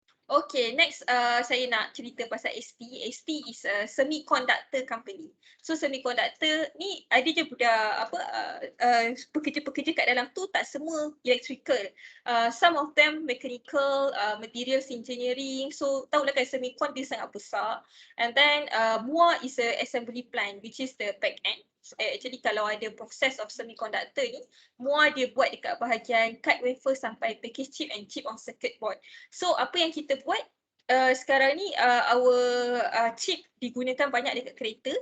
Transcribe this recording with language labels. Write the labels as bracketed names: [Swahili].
[English] Okay, next [Malay] saya nak cerita pasal [English] ST. ST is a semiconductor company. [Malay] So semiconductor ni ada je budak pekerja-pekerja kat dalam tu tak semua electrical. [English] Some of them mechanical, materials engineering. [Malay] So tahulah kan semicon dia sangat besar. [English] And then MUA is a assembly plant which is the back end. Actually [Malay] kalau ada [English] process of semiconductor ni, MUA [Malay] dia buat dekat bahagian [English] cut wafer sampai package chip and chip on circuit board. [Malay] So apa yang kita buat sekarang ni our chip digunakan banyak dekat kereta.